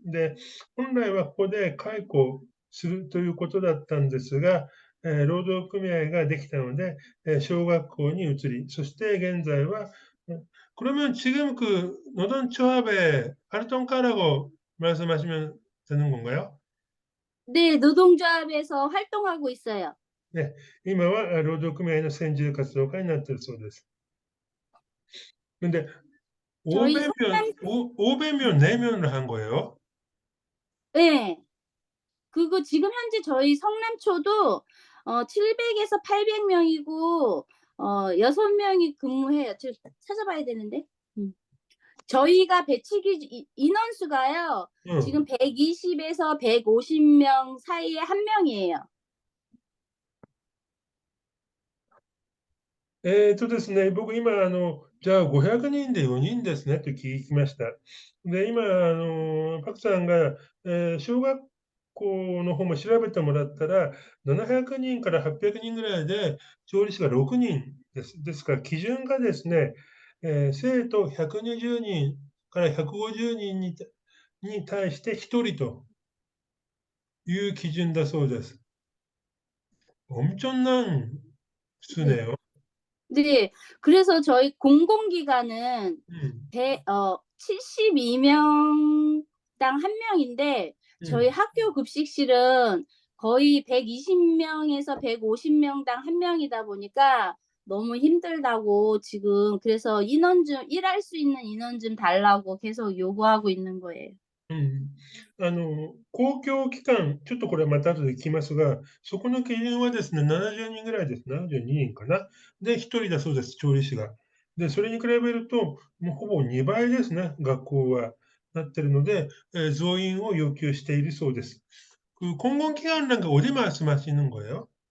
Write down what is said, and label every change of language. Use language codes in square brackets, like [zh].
[ja] で、本来はここで解雇するということだったんですが、労働組合ができたので、小学校に移り、そして現在は [ko] 그러면 지금 그 노동조합에 활동가라고 말씀하시면 되는 건가요? 네. 노동조합에서 활동하고 있어요. 네. [ja] 今は労働組合の専従活動家になっているそうです。 [ko] 근데 저희 500명, 성남 500명 내면을 한 거예요? 예. 그거 지금 현재 저희 성남초도 700 에서 800 명이고 6 명이 근무해요. 저 찾아봐야 되는데. 음. 저희가 배치 기준 인원수가요. 지금 응. 120 에서 150명 사이에 1 명이에요. [ja] ですね、僕今、じゃあ500人で4人ですねと聞きました。で、今、パクさんが、小学校の方も調べてもらったら、700人から800人ぐらいで、調理師が6人です。ですから、基準がですね、生徒120人から150人に対して1人という基準だそうです。 [ko] 엄청난 네. 수네요. 네. 그래서 저희 공공기관은 음, 72 명당 1 명인데 저희 음. 학교 급식실은 거의 120 명에서 150 명당 1 명이다 보니까 너무 힘들다고 지금 그래서 인원 좀 일할 수 있는 인원 좀 달라고 계속 요구하고 있는 거예요. [ja] うん。公共機関、ちょっとこれまた後で聞きますが、そこの基準はですね、70人ぐらいです。 72人かな。で、1人だそうです、調理師が。で、それに比べると、もうほぼ2倍ですね、学校はなってるので、増員を要求しているそうです。 [ko] 그 공공기관이란 게 어디 말씀하시는 거예요?